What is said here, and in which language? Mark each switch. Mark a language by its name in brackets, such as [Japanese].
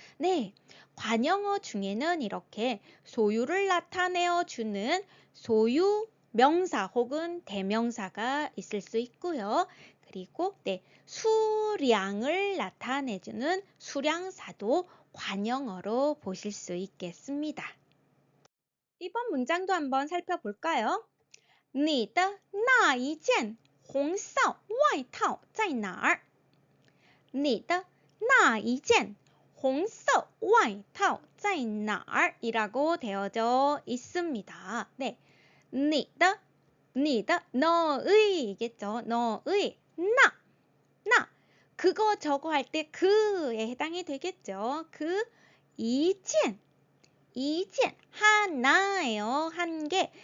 [Korean] 네, 관용어 중에는 이렇게 소유를 나타내어 주는 소유 명사 혹은 대명사가 있을 수 있고요. 그리고 네, 수량을 나타내주는 수량사도 관용어로 보실 수 있겠습니다. 이번 문장도 한번 살펴볼까요? [Chinese] 你的那一件红色外套在哪儿？你的那一件红色外套在哪儿? [Korean] 이라고 되어져 있습니다. 네, 你的, 너의이겠죠. 너의, 나. 그거 저거 할 때 그에 해당이 되겠죠. 그, 이件하나예요. 한 개.